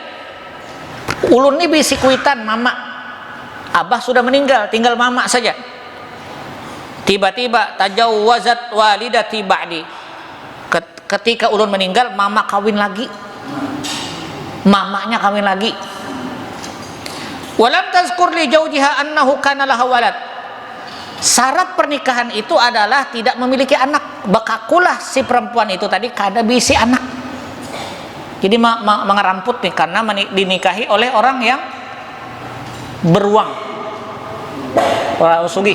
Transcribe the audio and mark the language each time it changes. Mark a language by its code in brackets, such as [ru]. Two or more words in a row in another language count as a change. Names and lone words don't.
[bjn] Ulun ini bisi kuitan mama, abah sudah meninggal, tinggal mama saja. [ar] تيبا-تيبا تزوجت والدتي بعدي. [bjn] Ketika ulun meninggal, mama kawin lagi. Mamanya kawin lagi. [ar] ولم تذكر لزوجها أنه كان لها ولد. [id] Syarat pernikahan itu adalah tidak memiliki anak. [bjn] Bekakulah si perempuan itu tadi kada bisi anak. Jadi mengeramput nih karena dinikahi oleh orang yang beruang, orang sugih.